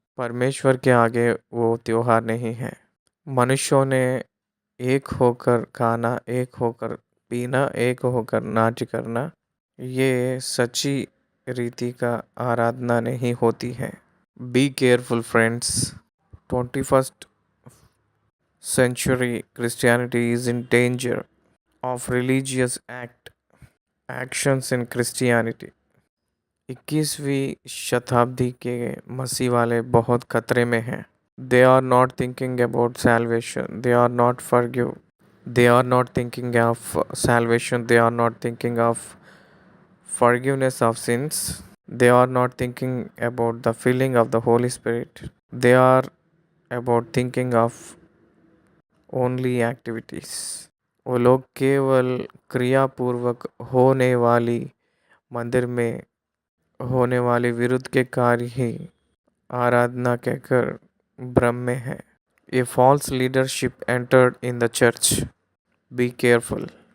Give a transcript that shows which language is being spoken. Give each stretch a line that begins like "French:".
Hindi: परमेश्वर के आगे वो त्योहार नहीं है। मनुष्यों ने एक होकर खाना, एक होकर पीना, एक होकर नाट्य करना, ये सच्ची रीति का आराधना नहीं होती है।
English: Be careful friends. 21st century Christianity is in danger of religious actions in Christianity।
Hindi: 21वीं शताब्दी के मसीह वाले बहुत खतरे में हैं।
English: They are not thinking about salvation. They are not forgive. They are not thinking of salvation. They are not thinking of forgiveness of sins. They are not thinking about the filling of the Holy Spirit. They are about thinking of only activities.
Hindi: वो लोग केवल क्रियापूर्वक होने वाली मंदिर में होने वाली विरुद्ध के कार्य ही आराधना कहकर भ्रम में है।
English: A false leadership entered in the church. Be careful.